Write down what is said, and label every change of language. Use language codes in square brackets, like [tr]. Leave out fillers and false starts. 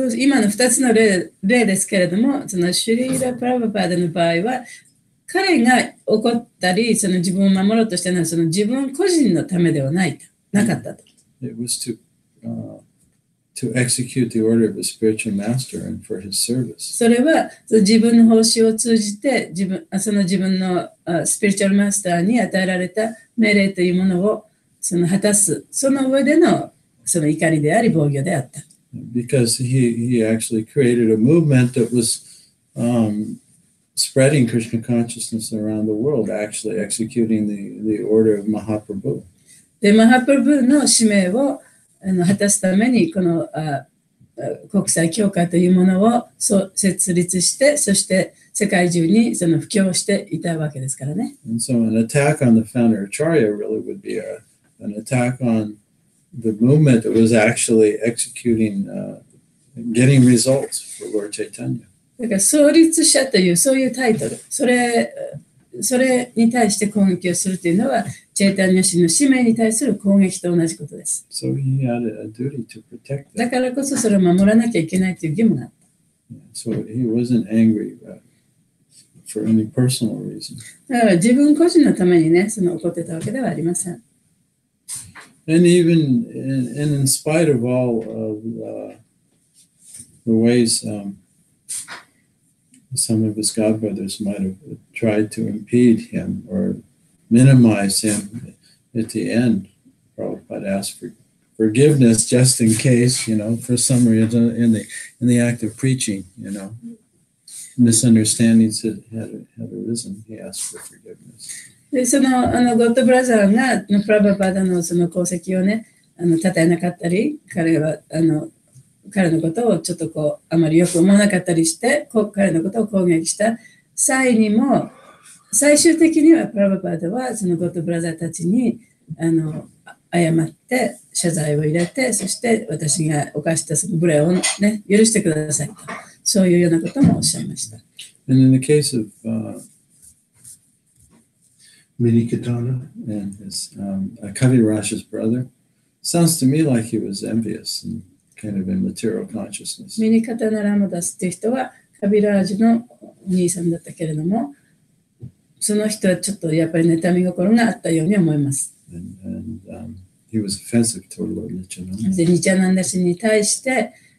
[ja] 今の2つの例ですけれども、シュリーラ・プラブパーダの場合は、彼が怒ったり、自分を守ろうとしたのは自分個人のためではなかったと。 [en] It was to execute the order of a spiritual master and for his service. [ja] それは自分の奉仕を通じて自分のスピリチュアルマスターに与えられた命令というものを果たす、その上での怒りであり防御であった。 [en] Because he actually created a movement that was spreading Krishna consciousness around the world, actually executing the order of Mahaprabhu. [ja] で、マハプラブの使命を果たすためにこの国際教会というものを設立して、そして世界中に布教していたわけですからね。 [en] And so an attack on the founder Acharya really would be an attack on the movement that was actually executing, getting results for Lord Chaitanya. [ja] だから創立者というそういうタイトル、それに対して攻撃をするというのは、チェイタニャ氏の使命に対する攻撃と同じことです。 [en] So he had a duty to protect them. [ja] だからこそそれを守らなきゃいけないという義務があった。 [en] So he wasn't angry for any personal reason. [ja] だから自分個人のためにね、怒ってたわけではありません。 [en] And even in spite of all of the ways some of his godbrothers might have tried to impede him or minimize him, at the end, Prabhupada asked for forgiveness just in case, for some reason in the act of preaching, misunderstandings had arisen. He asked for forgiveness. [ja] で、ゴッドブラザーがプラブパダの功績をね、称えなかったり、彼のことをちょっとあまりよく思わなかったりして、彼のことを攻撃した際にも、最終的にはプラブパダはゴッドブラザーたちに謝って謝罪を入れて、そして私が犯した無礼をね、許してくださいと、そういうようなこともおっしゃいました。 [en] And in the case of Minikitana and his Kaviraj's brother, sounds to me like he was envious and kind of in material consciousness. [ja] ミニカタナラマダスという人はカビラージュのお兄さんだったけれども、その人はちょっとやっぱり妬み心があったように思います。 [en] And he was offensive toward Lord Nityananda. [ja] で、ニチャナンダ氏に対して、